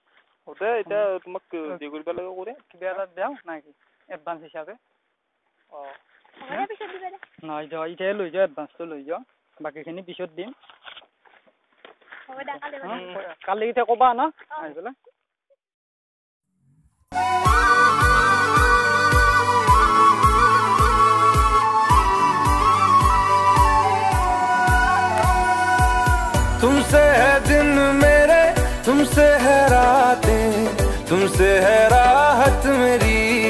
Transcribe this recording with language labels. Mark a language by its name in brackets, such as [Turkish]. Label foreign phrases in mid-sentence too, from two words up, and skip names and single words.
[Assamese] ওতে এটা তোমাক দি কৰিব লাগে কৰে কিবা এটা দাও নাকি এডভান্স হিচাপে মই পিছত দিবা দে নাই যা ইতে লৈ যা এডভান্সটো লৈ যা বাকিখিনি পিছত দিম হ'ব দে কালি ইতে ক'বা না আহি পেলাই [Hindi] तुमसे है दिन मेरे, तुमसे है रातें, तुमसे है राहत मेरी,